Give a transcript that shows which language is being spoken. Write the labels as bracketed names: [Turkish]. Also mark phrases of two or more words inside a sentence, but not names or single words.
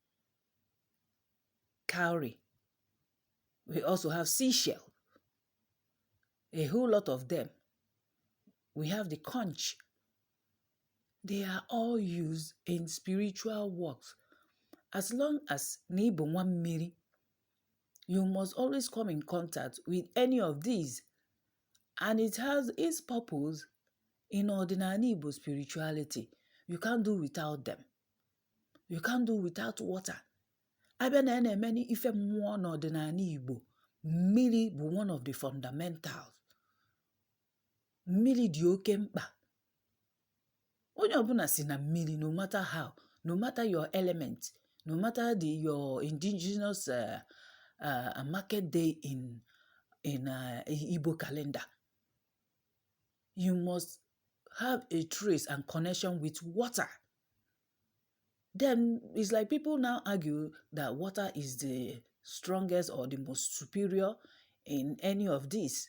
[English] Cowrie. We also have seashell, a whole lot of them. We have the conch. They are all used in spiritual works. As long as [Igbo] n'ịbụ nwa mmiri, [English] you must always come in contact with any of these. And it has its purpose in Ọdịnanị spirituality. You can't do without them. You can't do without water. [Igbo] Abịa na eme ife mmụọ n'Ọdịnanị Igbo, mmiri bụ [English] one of the fundamentals. [Igbo] Mmiri dị oke mkpa. Onye ọbụla si na mmiri, [English] no matter how, no matter your element, no matter your indigenous market day in Igbo calendar, you must have a trace and connection with water. Then it's like people now argue that water is the strongest or the most superior in any of these.